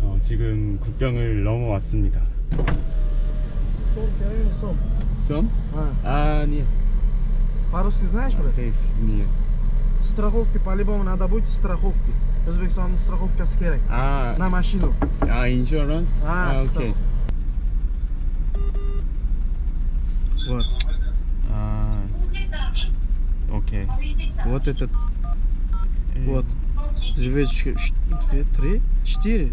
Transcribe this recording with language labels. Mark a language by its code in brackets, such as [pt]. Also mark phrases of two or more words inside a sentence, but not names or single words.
[ko] 지금 국경을 넘어왔습니다. 썸? [ru] А, нет. По-русски знаешь, брат? Нет. Страховки по-любому надо будет, страховки. [uz] O'zbekistonning страховкasi kerak. [ru] На машину. [en] Insurance? Окей. [ru] Вот. Окей. Вот этот. Вот. Звездочка 2, 3, 4.